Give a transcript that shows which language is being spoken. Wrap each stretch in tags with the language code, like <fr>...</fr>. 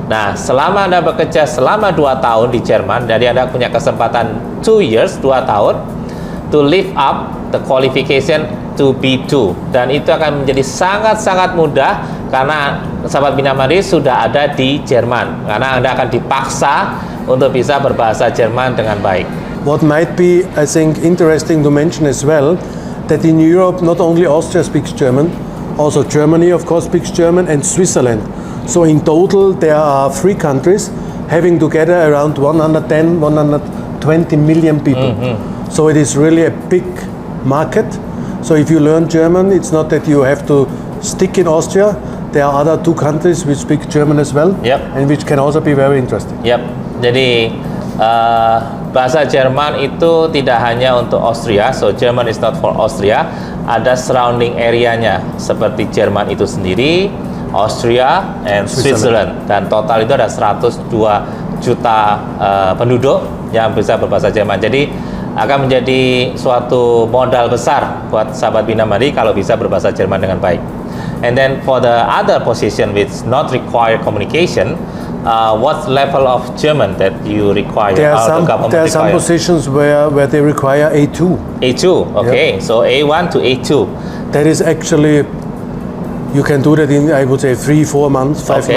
<id>Nah, selama Anda bekerja selama 2 tahun di Jerman, jadi Anda punya kesempatan</id> <en>2 years,</en> <id>2 tahun</id> <en>to lift up the qualification to B2,</en> <id>dan itu akan menjadi sangat-sangat mudah karena sahabat Bina Mandi sudah ada di Jerman, karena Anda akan dipaksa untuk bisa berbahasa Jerman dengan baik.</id> <en>What might be, I think, interesting to mention as well, that in Europe, not only Austria speaks German, also Germany, of course, speaks German, and Switzerland. So in total, there are 3 countries having together around 110, 120 million people. So it is really a big market. So if you learn German, it's not that you have to stick in Austria. There are other 2 countries which speak German as well, Yep. and which can also be very interesting.</en> <id>Yap, jadi bahasa Jerman itu tidak hanya untuk Austria,</id> <en>so German is not for Austria.</en> <id>Ada surrounding area-nya seperti Jerman itu sendiri, Austria,</id> <en>and Switzerland.</en> <id>Dan total itu ada 102 juta penduduk yang bisa berbahasa Jerman. Jadi akan menjadi suatu modal besar buat sahabat Bina Mandi kalau bisa berbahasa Jerman dengan baik.</id> <en>And then for the other position which not require communication, what level of German that you require? There are the government there are some require? positions where they require A2. A2, okay. So A1 to A2. That is actually, you can do that in, I would say, 3-4 months, 5</en>